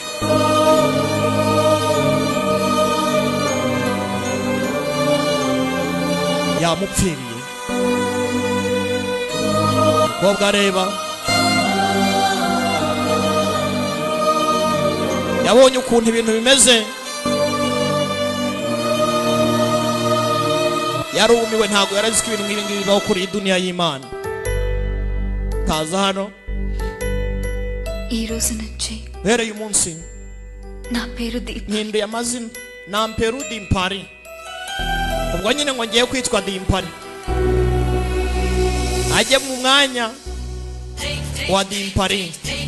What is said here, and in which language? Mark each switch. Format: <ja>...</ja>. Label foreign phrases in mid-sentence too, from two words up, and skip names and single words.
<rw>yamupfiriye umukobwa areba yabonye ukuntu ibintu bimeze yarumiwe ntago yaraziko ibintu nk'ibi ngibi bibaho kuri duniya y'Imana kaza hano</rw> <te>ఈ రోజు నుంచి</te> <rw>bereye umunsi</rw> <te>నా పేరు దీప్</te> <rw>nhinduye amazina namperu dimpari ubwo nyine ngo ngiye kwitwa dimpari ajye mu mwanya wa dimpari</rw>